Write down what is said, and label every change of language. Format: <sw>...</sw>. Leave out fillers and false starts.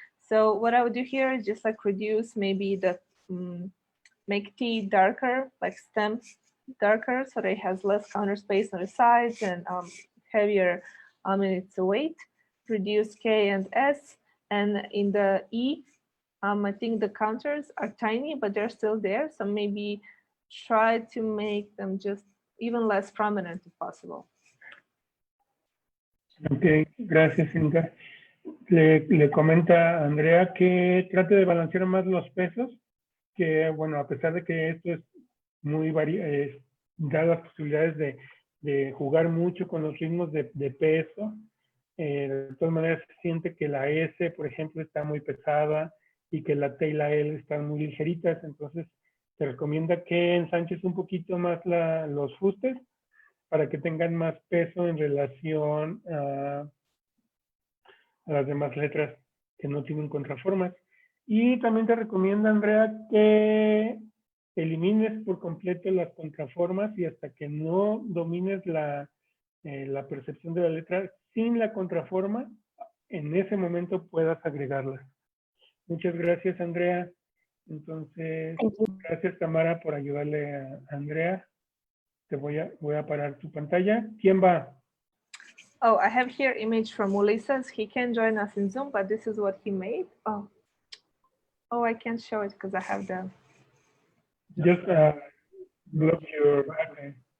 <en>So what I would do here is just like reduce maybe the make T darker, like stem darker, so that it has less counter space on the sides and heavier in its weight. Reduce K and S, and in the E, I think the counters are tiny, but they're still there. So maybe try to make them just even less prominent if possible.</en> <es>Ok, gracias, Zrinka. Le comenta a Andrea que trate de balancear más los pesos, que bueno, a pesar de que esto es muy da las posibilidades de jugar mucho con los ritmos de peso, de todas maneras se siente que la S, por ejemplo, está muy pesada y que la T y la L están muy ligeritas, entonces se recomienda que ensanches un poquito más los fustes para que tengan más peso en relación a las demás letras que no tienen contraformas. Y también te recomienda, Andrea, que elimines por completo las contraformas y hasta que no domines la percepción de la letra sin la contraforma, en ese momento puedas agregarlas. Muchas gracias, Andrea. Entonces, gracias, Tamara, por ayudarle a Andrea. Voy a parar tu pantalla. ¿Quién va?</es> <en>Oh, I have here image from Ulises. He can join us in Zoom, but this is what he made. Oh, I can't show it because I have the... Just block your background.</en>